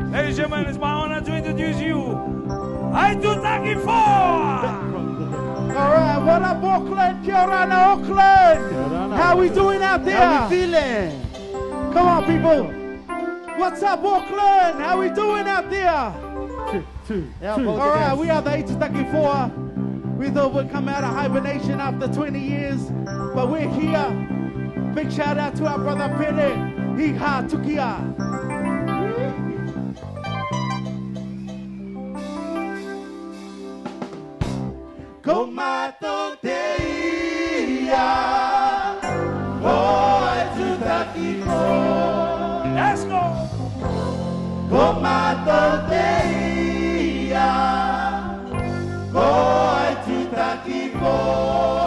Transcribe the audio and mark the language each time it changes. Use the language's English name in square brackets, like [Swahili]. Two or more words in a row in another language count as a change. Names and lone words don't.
[English] and gentlemen, it's my honor to introduce you, Aitutaki 4! Alright, what up Auckland? [Rarotongan] Kia ora na Auckland! [English] How we doing out there? How we feeling? Come on people! What's up Auckland? How we doing out there? Alright, we are the Aitutaki 4. We thought we'd come out of hibernation after 20 years, but we're here. Big shout out to our brother Pere. Hiha Tukia. [Rarotongan] Komato teia, o Aitutaki 4. [English] Let's go! [Rarotongan] Komato teia, o Aitutaki 4.